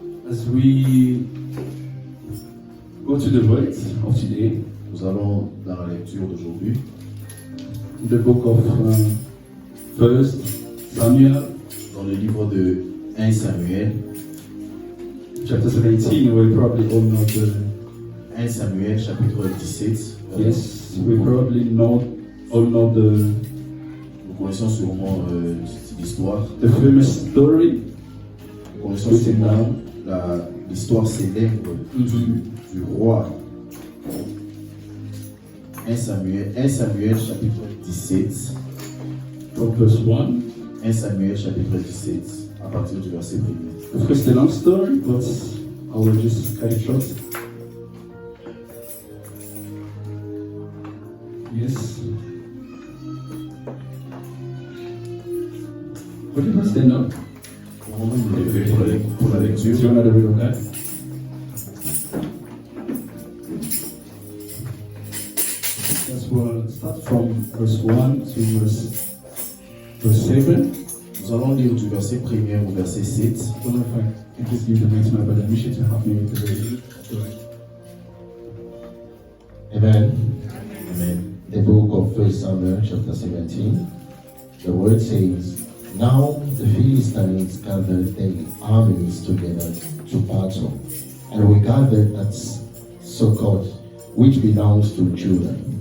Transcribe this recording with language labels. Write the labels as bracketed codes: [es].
[en] As we go to the word of today, [fr] Nous allons dans la lecture d'aujourd'hui, [en] the book of 1 Samuel, [fr] dans le livre de 1 Samuel, [en] chapter 17. We probably all know [fr] 1 Samuel chapitre 17. [en] yes, we probably all know [fr] Nous connaissons sûrement l'histoire. [en] the famous story. [fr] Nous connaissons sûrement l'histoire célèbre du roi. 1 Samuel chapitre 17. [en] From verse 1. 1 Samuel chapitre 17, à partir du verset 1er. Of course, it's a long story, but I will just cut it short. Yes. Would you please stand up? [fr] On va nous lever pour la [en] Do [fr] lecture. [en] you want to read, okay? Yes, we'll start from verse 1 to verse 7. [fr] Nous allons lire du verset 1er au verset 7. [en] I don't know if I can just give the mic to my brother Misha to help me with the reading. Amen. Amen. The book of 1 Samuel chapter 17. The word says, Now the Philistines gathered their armies together to battle, and we gathered at Succoth, which belongs to Judah.